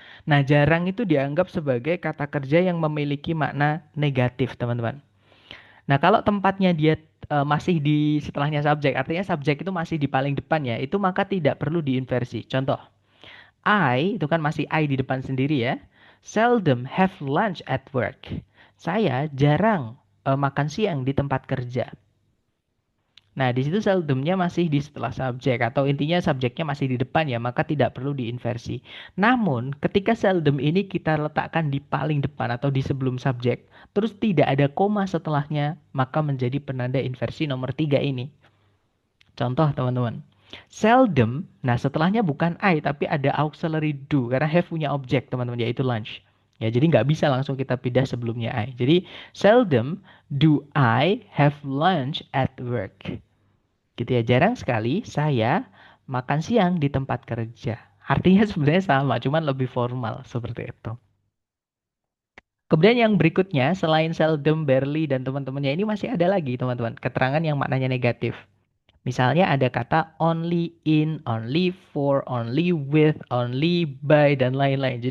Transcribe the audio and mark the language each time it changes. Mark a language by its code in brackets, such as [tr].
[id] Nah, jarang itu dianggap sebagai kata kerja yang memiliki makna negatif, teman-teman. Nah, kalau tempatnya dia masih di setelahnya subjek, artinya subjek itu masih di paling depan ya, itu maka tidak perlu diinversi. Contoh, I itu kan masih I di depan sendiri ya. [en] Seldom have lunch at work. [id] Saya jarang makan siang di tempat kerja. Nah, di situ seldomnya masih di setelah subjek atau intinya subjeknya masih di depan ya, maka tidak perlu diinversi. Namun, ketika seldom ini kita letakkan di paling depan atau di sebelum subjek, terus tidak ada koma setelahnya, maka menjadi penanda inversi nomor 3 ini. Contoh, teman-teman. Seldom, nah setelahnya bukan I, tapi ada auxiliary do, karena have punya objek, teman-teman, yaitu lunch. Ya, jadi nggak bisa langsung kita pindah sebelumnya I. [en] Jadi, seldom do I have lunch at work. [id] Gitu ya, jarang sekali saya makan siang di tempat kerja. Artinya sebenarnya sama, cuman lebih formal seperti itu. Kemudian yang berikutnya, selain seldom, barely, dan teman-temannya ini masih ada lagi teman-teman, keterangan yang maknanya negatif. Misalnya ada kata only in, only for, only with, only by, dan lain-lain.